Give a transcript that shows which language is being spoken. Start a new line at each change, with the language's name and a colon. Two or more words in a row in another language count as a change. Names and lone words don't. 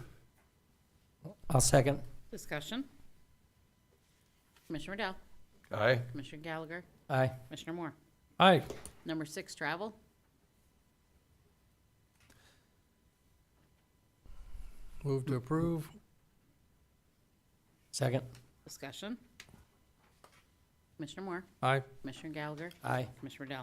English: I'll second. Discussion. Commissioner Riddell, Aye. Commissioner Gallagher, Aye. Commissioner Moore. Aye. Number 6, travel. Move to approve. Second. Discussion. Commissioner Moore, Aye. Commissioner Gallagher, Aye. Commissioner Riddell.